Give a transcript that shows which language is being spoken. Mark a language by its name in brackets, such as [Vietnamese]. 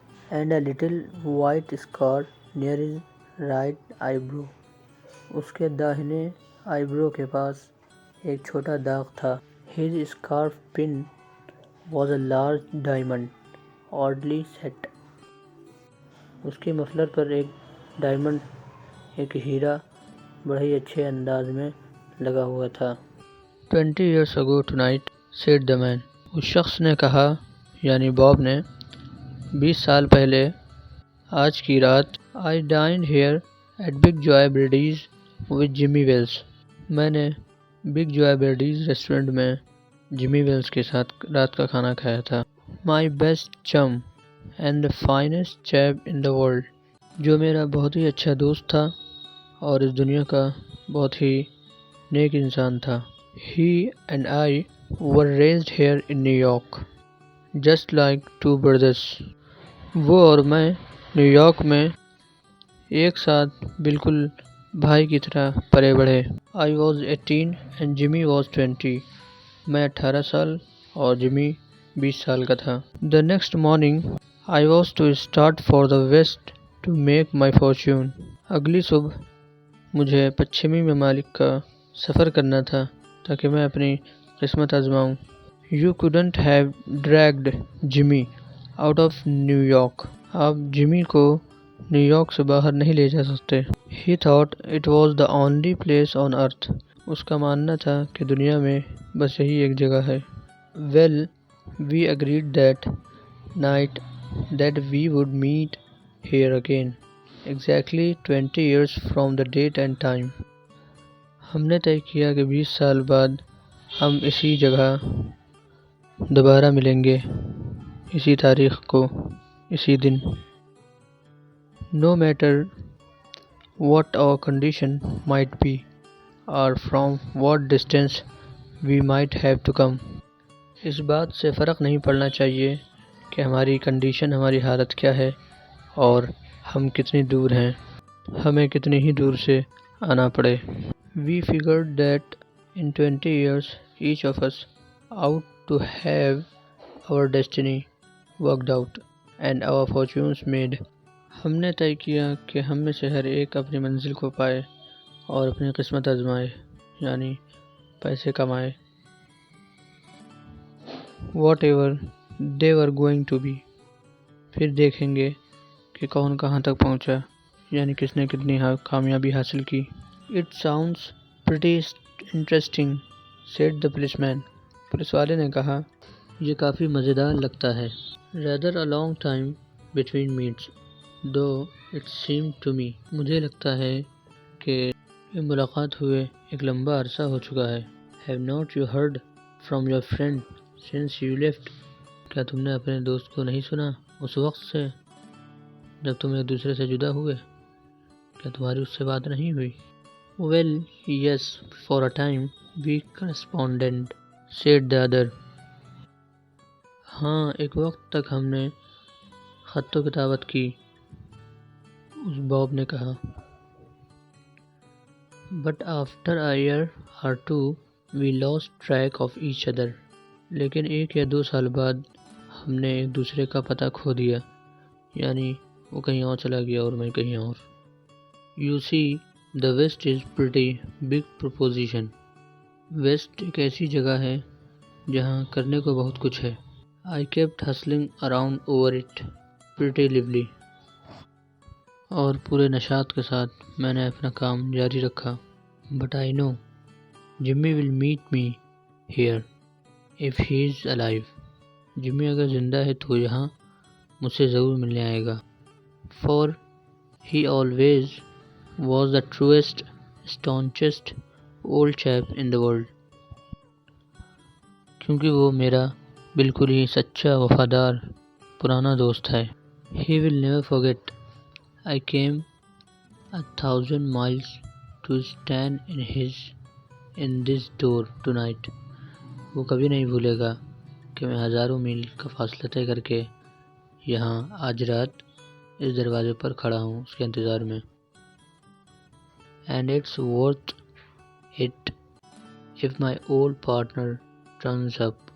[English] And a little white scar near his right eyebrow. [Urdu] اس کے داہنے آئی برو کے پاس ایک چھوٹا داغ تھا. [English] His scarf pin was a large diamond, oddly set. [Urdu] اس کے مفلر پر ایک ڈائمنڈ، ایک ہیرا، بڑے ہی اچھے انداز میں لگا ہوا تھا. [English] 20 years ago tonight, said the man. [Urdu] اس شخص نے کہا، یعنی باب نے، 20 سال پہلے آج کی رات [English] I dined here at Big Joy Brady's with Jimmy Wells. [Urdu] میں نے بگ جوائے برڈیز ریسٹورنٹ میں جمی ویلز کے ساتھ رات کا کھانا کھایا تھا. [English] my best chum and the finest chap in the world, [Urdu] جو میرا بہت ہی اچھا دوست تھا اور اس دنیا کا بہت ہی نیک انسان تھا. [English] He and I were raised here in New York, just like two brothers. [Urdu] وہ اور میں نیو یارک میں ایک ساتھ بالکل بھائی کی طرح پلے بڑھے. [English] I was 18 and Jimmy was 20. [Urdu] میں 18 سال اور جمی 20 سال کا تھا. [English] The next morning I was to start for the west to make my fortune. [Urdu] اگلی صبح مجھے پچھمی ممالک کا سفر کرنا تھا تاکہ میں اپنی قسمت آزماؤں. [English] You couldn't have dragged Jimmy out of New York. [Urdu] آپ جمی کو نیو یارک سے باہر نہیں لے جا سکتے. [English] He thought it was the only place on earth. [Urdu] اس کا ماننا تھا کہ دنیا میں بس یہی ایک جگہ ہے. [English] Well, we agreed that night that we would meet here again, exactly 20 years from the date and time. [Urdu] ہم نے طے کیا کہ 20 سال بعد ہم اسی جگہ دوبارہ ملیں گے، اسی تاریخ کو، اسی دن. [English] No matter what our condition might be or from what distance we might have to come. [Urdu] اس بات سے فرق نہیں پڑنا چاہیے کہ ہماری کنڈیشن، ہماری حالت کیا ہے اور ہم کتنی دور ہیں، ہمیں کتنی ہی دور سے آنا پڑے. [English] We figured that in 20 years each of us out to have our destiny worked out and our fortunes made. [Urdu] ہم نے طے کیا کہ ہم میں سے ہر ایک اپنی منزل کو پائے اور اپنی قسمت آزمائے، یعنی پیسے کمائے. [English] Whatever they were going to be. [Urdu] پھر دیکھیں گے کہ کون کہاں تک پہنچا، یعنی کس نے کتنی کامیابی حاصل کی. [English] It sounds pretty interesting, said the policeman. [Urdu] Police والے نے کہا یہ کافی مزیدار لگتا ہے. [English] Rather a long time between meets, though it seemed to me. [Urdu] مجھے لگتا ہے کہ یہ ملاقات ہوئے ایک لمبا عرصہ ہو چکا ہے. [English] Have not you heard from your friend since you left? [Urdu] کیا تم نے اپنے دوست کو نہیں سنا اس وقت سے جب تم ایک دوسرے سے جدا ہوئے؟ کیا تمہاری اس سے بات نہیں ہوئی؟ [English] Well, yes, for a time we corresponded, said the other. [Urdu] ہاں، ایک وقت تک ہم نے خط و کتابت کی، اس باب نے کہا. [English] But after a year or two we lost track of each other. [Urdu] لیکن 1 یا 2 سال بعد ہم نے ایک دوسرے کا پتہ کھو دیا، یعنی وہ کہیں اور چلا گیا اور میں کہیں اور. [English] You see, the West is pretty big proposition. [Urdu] Waste ایک ایسی جگہ ہے جہاں کرنے کو بہت کچھ ہے. [English] I kept hustling around over it pretty lively. [Urdu] اور پورے نشاط کے ساتھ میں نے اپنا کام جاری رکھا. [English] But I know Jimmy will meet me here if he is alive. [Urdu] جمی اگر زندہ ہے تو یہاں مجھ سے ضرور ملنے آئے گا. [English] For he always was the truest, staunchest old chap in the world. [Urdu] کیونکہ وہ میرا بالکل ہی سچا وفادار پرانا دوست ہے. [English] He will never forget I came 1,000 miles to stand in this door tonight. [Urdu] وہ کبھی نہیں بھولے گا کہ میں 1000 میل کا فاصلہ طے کر کے یہاں آج رات اس دروازے پر کھڑا ہوں اس کے انتظار میں. [English] And it's worth it if my old partner turns up.